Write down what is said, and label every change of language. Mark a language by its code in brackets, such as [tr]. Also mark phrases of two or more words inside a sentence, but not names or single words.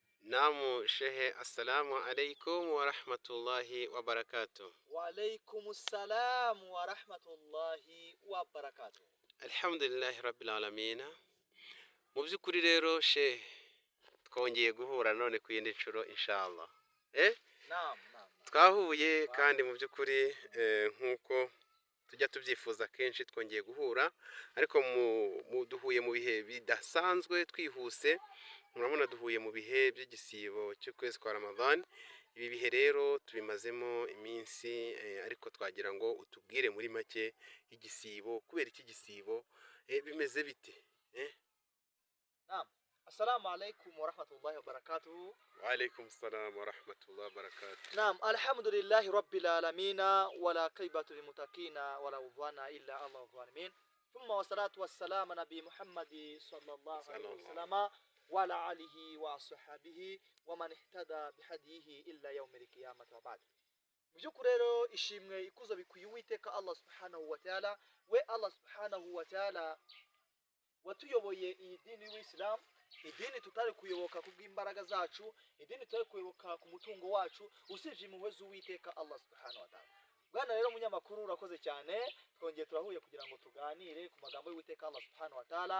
[ar] نعم Shehe، السلام عليكم ورحمة الله وبركاته. وعليكم السلام ورحمة الله وبركاته. الحمد لله رب العالمين. [rw] Mu by'ukuri rero Shehe, twongeye guhura none ku yindi nshuro inshallah. Naam. Twahuye kandi mu by'ukuri nkuko tujya tubyifuza kenshi twongeye guhura, ariko duhuye mu bihe bidasanzwe twihuse. Murabona duhuye mu bihe by'igisibo cy'ukwezi kwa Ramadan. Ibi bihe rero tubimazemo iminsi, ariko twagira ngo utubwire muri make igisibo, kubera iki gisibo bimeze bite? Naam. [ar] السلام عليكم ورحمة الله وبركاته. وعليكم السلام ورحمة الله وبركاته. نعم، الحمد لله رب العالمين والعاقبة للمتقين ولا عدوان إلا الله ظالمين. ثم والصلاة والسلام نبي محمد صلى الله عليه وسلم وعلى آله وأصحابه ومن اهتدى بهديه إلى يوم القيامة وبعد. [rw] Byukuri rero ishimwe ikuzo bikwiye Uwiteka Allah [ar] سبحانه وتعالى. [rw] We Allah [ar] سبحانه وتعالى [rw] watuyoboye iyi dini y'Islam, idini tutari kuyoboka kubw'imbaraga zacu, idini tutari kuyoboka ku mutungo wacu, usivye impuhwe z'Uwiteka Allah [ar] سبحانه وتعالى. [rw] Bwana rero munyamakuru urakoze cyane, twongeye turahuye kugira ngo tuganire ku magambo y'Uwiteka Allah [ar] سبحانه وتعالى.